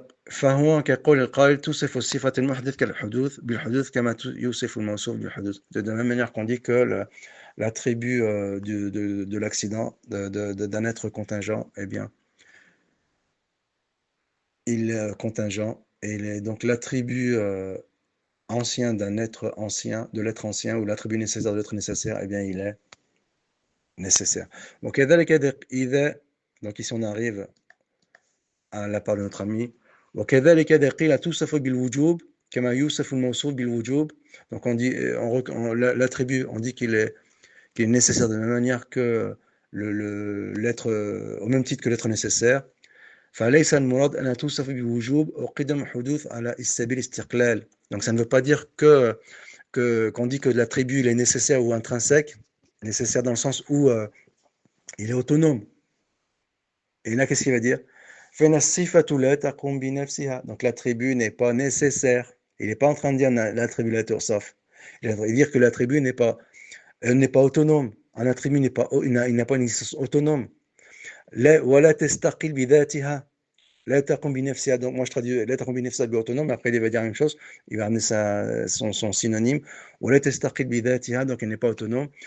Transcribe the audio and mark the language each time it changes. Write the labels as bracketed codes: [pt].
[ar] فهو كقول القائل توصف الصفة المحدث كالحدوث بالحدوث كما يوصف الموصوف بالحدوث. [fr] De la même manière qu'on dit que l'attribut de l'accident d'un être contingent, eh bien, il est contingent, et donc l'attribut ancien d'un être ancien, de l'être ancien, ou l'attribut nécessaire de l'être nécessaire, eh bien, il est nécessaire. Donc ici on arrive à la part de notre ami. [ar] وكذلك إذا قيل توصف بالوجوب كما يوصف الموصوف بالوجوب. [fr] Donc on dit, l'attribut, on dit qu'il est nécessaire de la même manière que l'être, au même titre que l'être nécessaire. [ar] فليس المراد أن توصف بالوجوب وقدم حدوث على سبيل الاستقلال. [fr] Donc ça ne veut pas dire qu'on dit que l'attribut il est nécessaire ou intrinsèque, nécessaire dans le sens où il est autonome. Et là, qu'est-ce qu'il va dire? Donc l'attribut n'est pas nécessaire. Il n'est pas en train de dire l'attribut la sauf. Il va dire que l'attribut n'est pas autonome. Un attribut il n'a pas une existence autonome. [ar] ولا تستقل بذاتها لا تقوم بنفسها. [fr] Donc moi je traduis [ar] لا تقوم بنفسها [fr] autonome, après il va dire la même chose, il va amener son synonyme. [ar] ولا تستقل بذاتها, [fr] donc elle n'est pas autonome.